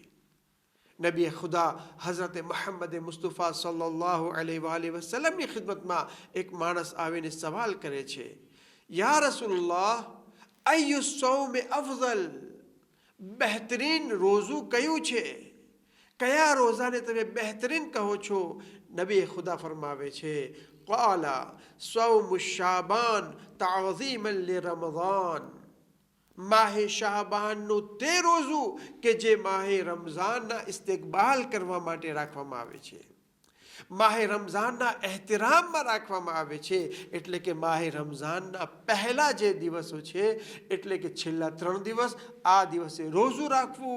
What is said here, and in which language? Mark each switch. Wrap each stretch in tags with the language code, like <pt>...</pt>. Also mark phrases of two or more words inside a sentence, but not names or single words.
<gu>નબી ખુદા હઝરત મુહમ્મદ મુસ્તફા</gu> <ar>صلى الله عليه وسلم</ar> <gu>ખિદમતમાં એક માણસ આવીને સવાલ કરે છે,</gu> <ar>يا رسول الله، أي صوم أفضل,</ar> <gu>બહેતરીન રોઝું કયું છે? કયા રોઝાને તમે બહેતરીન કહો છો? નબી ખુદા ફરમાવે છે,</gu> <ar>قَالَ صَوْمُ الشَّعْبَانِ تَعْظِيمًا لِرَمَضَانِ.</ar> <gu>માહે શાબાનનું તે રોઝું કે જે માહે રમઝાનના ઇસ્તિકબાલ કરવા માટે રાખવામાં આવે છે, માહે રમઝાનના એહતરામમાં રાખવામાં આવે છે. એટલે કે માહે રમઝાનના પહેલા જે દિવસો છે, એટલે કે છેલ્લા 3 દિવસ, આ દિવસે રોઝું રાખવું.</gu>